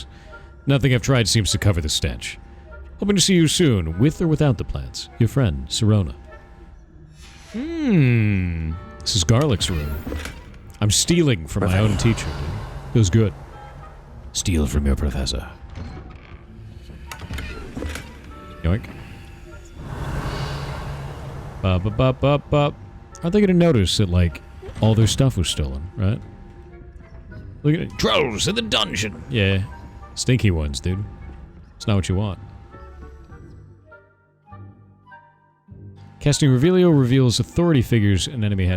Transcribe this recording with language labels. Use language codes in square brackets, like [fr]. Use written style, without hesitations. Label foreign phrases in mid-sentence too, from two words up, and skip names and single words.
[en] Nothing I've tried seems to cover the stench. Hoping to see you soon, with or without the plants. Your friend, Sirona. This is Garlic's room. I'm stealing from my own teacher, dude. Feels good. Steal from your professor. Yoink. Ba-ba-ba-ba-ba. Aren't they gonna notice that, like, all their stuff was stolen, right? Look at it. Trolls in the dungeon! Yeah. Stinky ones, dude. It's not what you want. Casting Revelio reveals authority figures an enemy had.